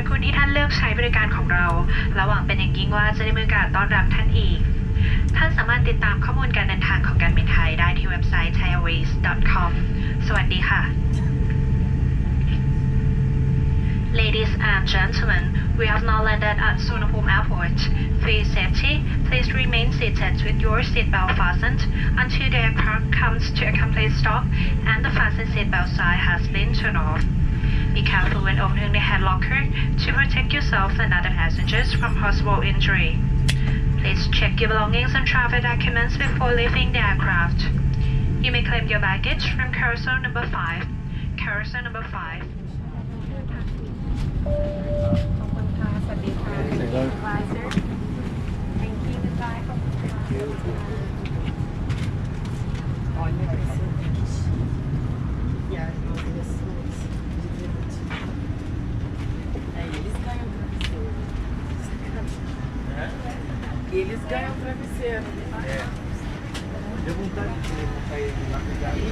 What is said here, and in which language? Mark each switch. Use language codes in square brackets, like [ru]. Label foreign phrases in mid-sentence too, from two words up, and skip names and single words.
[th] คุณที่ท่านเลือกใช้บริการของเราและหวังเป็นอย่างยิ่งว่าจะได้มีโอกาสต้อนรับท่านอีกท่านสามารถติดตามข้อมูลการเดินทางของการบินไทยได้ที่เว็บไซต์ thaiairways.com สวัสดีค่ะ [en] Ladies and gentlemen, we have now landed at Suvarnabhumi Airport. For your safety, please remain seated with your seatbelt fastened until the aircraft comes to a complete stop and the fasten seatbelt sign has been turned off. Be careful when opening the hand locker to protect yourself and other passengers from possible injury. Please check your belongings and travel documents before leaving the aircraft. You may claim your baggage from carousel number 5. Carousel number 5. [th] สวัสดีค่ะ [en] Thank you goodbye [th] ขอบคุณค่ะ [pt] Eles ganham travesseiro. Deu vontade de sair lá pegar.